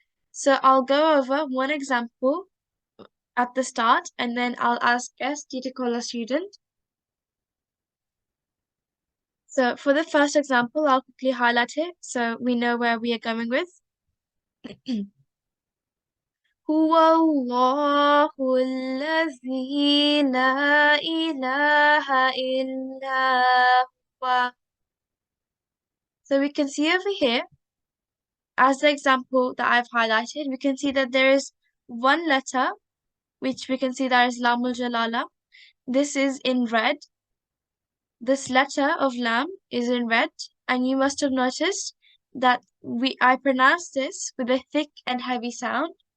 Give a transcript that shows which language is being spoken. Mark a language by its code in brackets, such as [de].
[en] So I'll go over one example at the start, and then I'll ask Esti to call a student. So for the first example, I'll quickly highlight it so we know where we are going with. [ar] هو الله الذي لا إله إلا هو. [en] So we can see over here, as the example that I've highlighted, we can see that there is one letter, which we can see that is Lamul Jalala. This is in red. This letter of Lam is in red, and you must have noticed that I pronounce this with a thick and heavy sound.